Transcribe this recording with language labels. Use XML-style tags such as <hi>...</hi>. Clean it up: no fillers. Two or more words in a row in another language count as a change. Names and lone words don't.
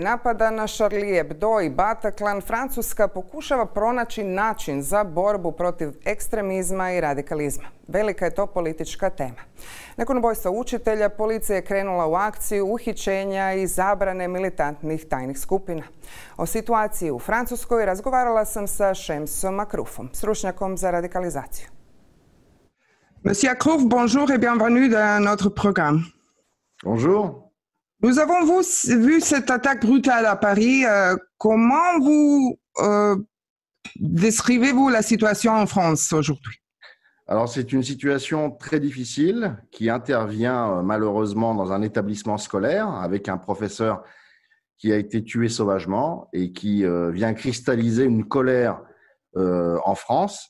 <hr>napada na Charlie Hebdo i Bataclan, Francuska pokušava pronaći način za borbu protiv ekstremizma i radikalizma. Velika je to politička tema. Nakon ubojstva učitelja, policija je krenula u akciju uhićenja i zabrane militantnih tajnih skupina. O situaciji u Francuskoj razgovarala sam sa Chemsom Akroufom, stručnjakom za radikalizaciju.</hr> <fr>Monsieur Akrouf, bonjour et bienvenue dans notre programme. Bonjour. Nous avons vu cette attaque brutale à Paris. Comment vous décrivez-vous la situation en France aujourd'hui? Alors, c'est une situation très difficile qui intervient malheureusement dans un établissement scolaire avec un professeur qui a été tué sauvagement et qui vient cristalliser une colère en France.</fr>